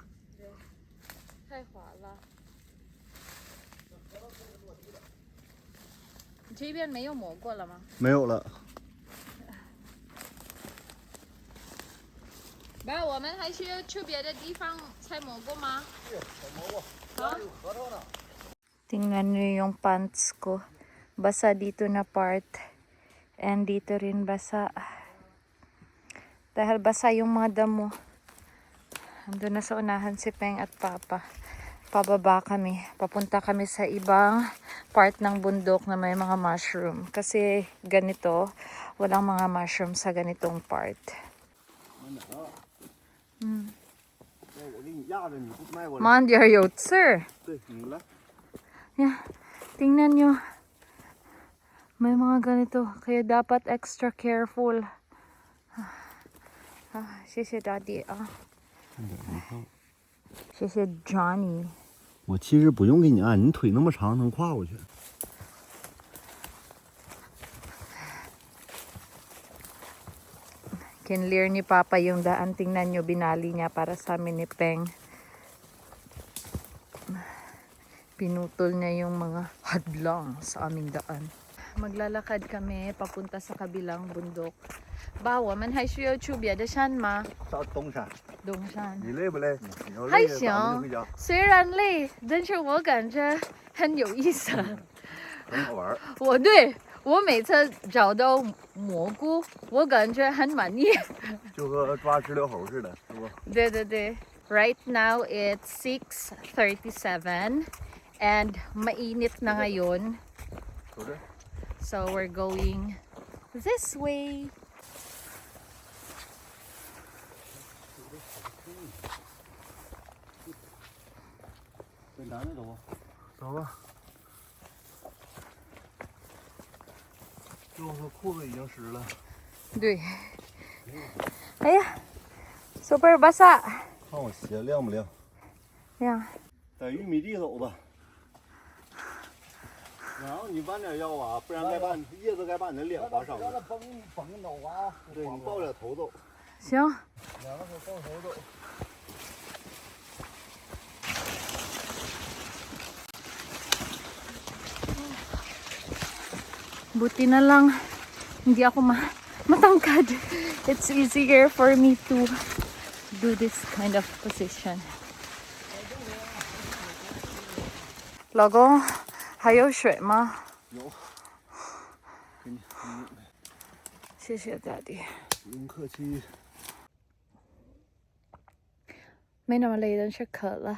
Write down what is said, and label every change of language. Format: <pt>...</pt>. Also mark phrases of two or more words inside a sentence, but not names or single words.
<zh>对，太滑了。你这边没有磨过了吗？没有了。爸，我们还需要去别的地方采蘑菇吗？</zh> <tl>Tingnan nyo yung pants ko. Basa dito na part. And dito rin basa. Dahil basa yung mga damo. Andun na sa unahan si Peng at Papa. Pababa kami. Papunta kami sa ibang part ng bundok na may mga mushroom. Kasi ganito, walang mga mushroom sa ganitong part.</tl> <zh>我给你压着，你不迈过来。</zh> <en>Man, there you sir.</en> <zh>对，你来。</zh> <tl>Yeah, tingnan nyo. May mga ganito. Kaya dapat</tl> <en>extra careful.</en> <zh>谢谢 Daddy 啊。谢谢 Johnny。我其实不用给你按，你腿那么长，能跨过去。</zh> <tl>Kinlear ni Papa yung daan. Tingnan nyo, binali niya para sa amin ni Peng. Pinutol niya yung mga hadlang sa aming daan. Maglalakad kami papunta sa kabilang bundok.</tl> <zh>Ba, 我们还需要去别的山吗？上东山，东山。你累不累？你要还累，咱们就行回家，，虽然累，但是我感觉很有意思。很好玩。我每次找到蘑菇，我感觉很满意。就和抓知了猴似的，是不？对对对。</zh> <en>Right now it's 6:37 and</en> <tl>mainit na ngayon.</tl> <zh>走这。</zh> <en>So we're going this way.</en> <zh>跟咱们走吧。走吧。就是裤子已经湿了。对。哎呀</zh> <tl>super basa.</tl> <zh>看我鞋亮不亮？亮。在玉米地走吧。然后你弯点腰啊，不然该把叶子该把你的脸划伤了。绷脑瓜。对，你抱着头走。行。两个手抱头走。</zh> <tl>Buti na lang hindi ako matangkad.</tl> <en>It's easier for me to do this kind of position.</en> <zh>老公，还有水吗？有。给你。谢谢 Daddy。不用客气。没那么累，但是渴了。</zh>